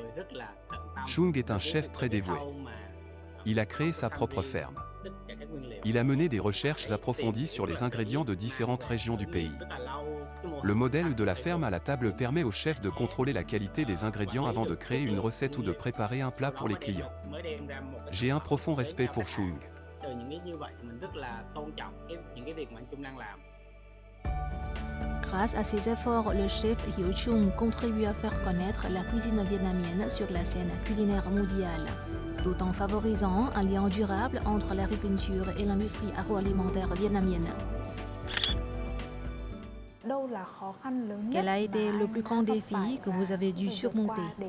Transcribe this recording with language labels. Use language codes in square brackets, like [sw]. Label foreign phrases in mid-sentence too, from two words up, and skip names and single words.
[fr] Trung est un chef très dévoué. Il a créé sa propre ferme. Il a mené des recherches approfondies sur les ingrédients de différentes régions du pays. Le modèle de la ferme à la table permet au chef de contrôler la qualité des ingrédients avant de créer une recette ou de préparer un plat pour les clients. J'ai un profond respect pour Trung. [vi] từ những cái như vậy thì mình rất là tôn trọng những cái việc mà anh Chung đang làm. [fr] Grâce à ses efforts, le chef Hieu Chung contribue à faire connaître la cuisine vietnamienne sur la scène culinaire mondiale, tout en favorisant un lien durable entre l'agriculture et l'industrie agroalimentaire vietnamienne. Quel a été le plus grand défi que vous avez dû surmonter?